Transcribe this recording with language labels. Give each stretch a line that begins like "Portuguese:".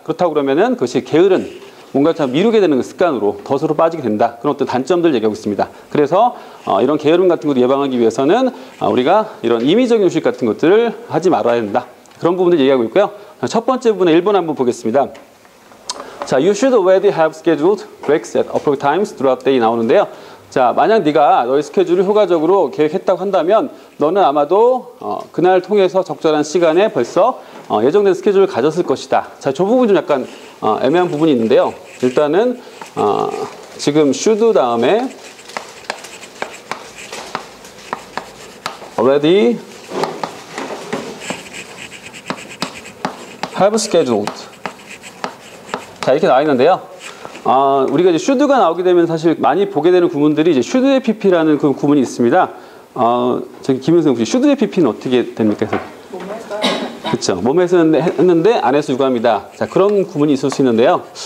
Korean: 그렇다고 그러면은 그것이 게으른 뭔가 참 미루게 되는 습관으로 덫으로 빠지게 된다. 그런 어떤 단점들을 얘기하고 있습니다. 그래서 이런 게으름 같은 것을 예방하기 위해서는 우리가 이런 임의적인 휴식 같은 것들을 하지 말아야 된다. 그런 부분들 얘기하고 있고요. 첫 번째 부분에 1번 한번 보겠습니다. 자,
English: you should already have scheduled breaks at appropriate times throughout the day
Korean: 나오는데요. 자, 만약 네가 너의 스케줄을 효과적으로 계획했다고 한다면 너는 아마도 그날 통해서 적절한 시간에 벌써 예정된 스케줄을 가졌을 것이다. 자, 저 부분 좀 약간 애매한 부분이 있는데요. 일단은 지금
English: should
Korean: 다음에
English: already have scheduled.
Korean: 자, 이렇게 나와 있는데요. 우리가 이제 should가 나오게 되면 사실 많이 보게 되는 구문들이 이제 should의 pp라는 그 구문이 있습니다. 저기 김현승 혹시 should의 pp는 어떻게 됩니까? 그렇죠. 몸에서 했는데 안에서 유감이다. 자, 그런 구문이 있을 수 있는데요.